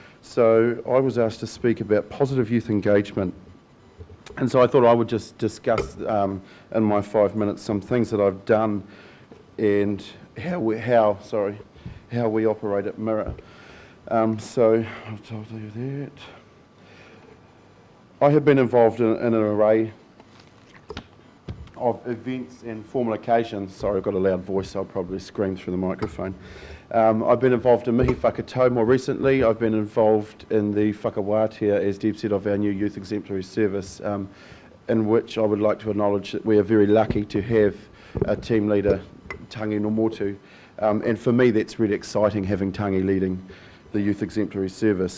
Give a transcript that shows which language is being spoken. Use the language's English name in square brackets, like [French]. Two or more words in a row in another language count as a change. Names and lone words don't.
[English] So I was asked to speak about positive youth engagement And so I thought I would just discuss in my 5 minutes some things that I've done and how we operate at Mirror. So I'll tell you that. I have been involved in an array of events and formal occasions. Sorry, I've got a loud voice, so I'll probably scream through the microphone. I've been involved in [Māori] mihi whakatau [English] more recently. I've been involved in the whakawātea, as Deb said, of our new Youth Exemplary Service, in which I would like to acknowledge that we are very lucky to have a team leader, Tangi no Motu. And for me, that's really exciting, having Tangi leading the Youth Exemplary Service.